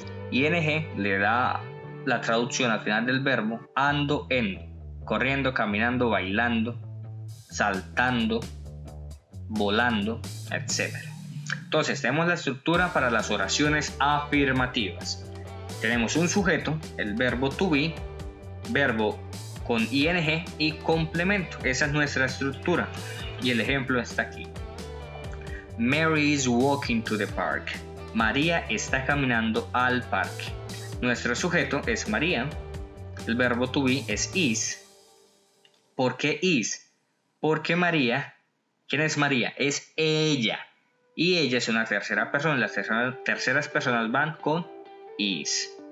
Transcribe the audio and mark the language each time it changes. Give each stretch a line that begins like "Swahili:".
Spanish: Ing le da la traducción al final del verbo ando, endo, corriendo, caminando, bailando, saltando, volando, etc. Entonces tenemos la estructura para las oraciones afirmativas. Tenemos un sujeto, el verbo to be, verbo con ing y complemento. Esa es nuestra estructura y el ejemplo está aquí.
English: Mary is walking to the park.
Spanish: María está caminando al parque. Nuestro sujeto es María. El verbo to be es is. ¿Por qué is? Porque María, ¿quién es María? Es ella. Y ella es una tercera persona. Las terceras personas van con is.